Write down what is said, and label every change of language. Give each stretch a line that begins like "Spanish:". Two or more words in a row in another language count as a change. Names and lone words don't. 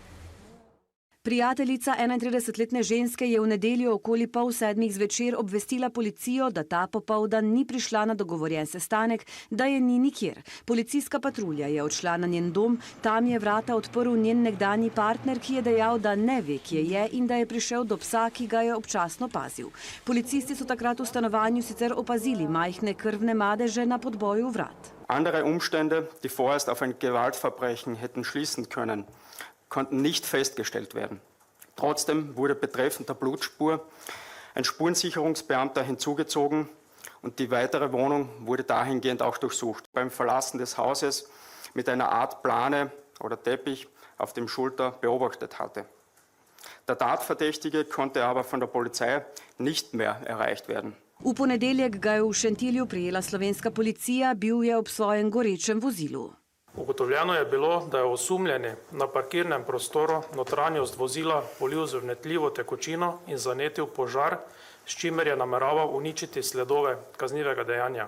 Slovenian: Prijateljica 31-letne ženske je v nedeljo okoli 6:30 zvečer obvestila policijo, da ta popoldan ni prišla na dogovorjen sestanek, da je ni nikjer. Policijska patrulja je odšla na njen dom, tam je vrata odprl njen nekdanji partner, ki je dejal, da ne ve, kje je in da je prišel do psa, ki ga je občasno pazil. Policisti so takrat v stanovanju sicer opazili majhne krvne madeže na podboju vrat.
German: Andere Umstände, die vorerst auf ein Gewaltverbrechen hätten schließen können, konnten nicht festgestellt werden. Trotzdem wurde betreffend der Blutspur ein Spurensicherungsbeamter hinzugezogen und die weitere Wohnung wurde dahingehend auch durchsucht. Beim Verlassen des Hauses mit einer Art Plane oder Teppich auf dem Schulter beobachtet hatte. Der Tatverdächtige konnte aber von der Polizei nicht mehr erreicht werden.
Slovenian: V ponedeljek ga je v Šentilju prijela slovenska policija, bil je ob svojem gorečem vozilu. Ugotovljeno je bilo, da je osumljeni na parkirnem prostoru notranjost vozila polil z vnetljivo tekočino in zanetil požar, s čimer je nameraval uničiti sledove kaznivega dejanja.